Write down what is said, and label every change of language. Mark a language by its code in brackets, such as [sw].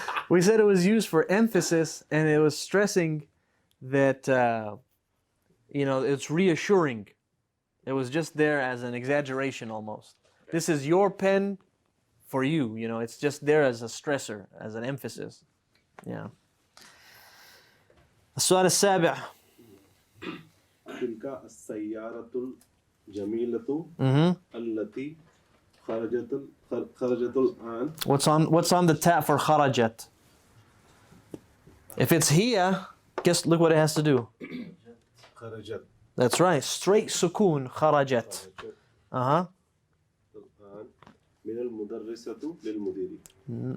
[en] We said it was used for emphasis, and it was stressing that, it's reassuring. It was just there as an exaggeration almost. This is your pen for you, it's just there as a stressor, as an emphasis. Yeah. [ar] السؤال السابع. تلك السيارة الجميلة التي خرجت الآن. [en] What's on the tab for kharajat? If it's here, look what it has to do. [ar] خرجت. [en] That's right. Straight sukun kharajat. [ar] الآن من المدرسة للمدير.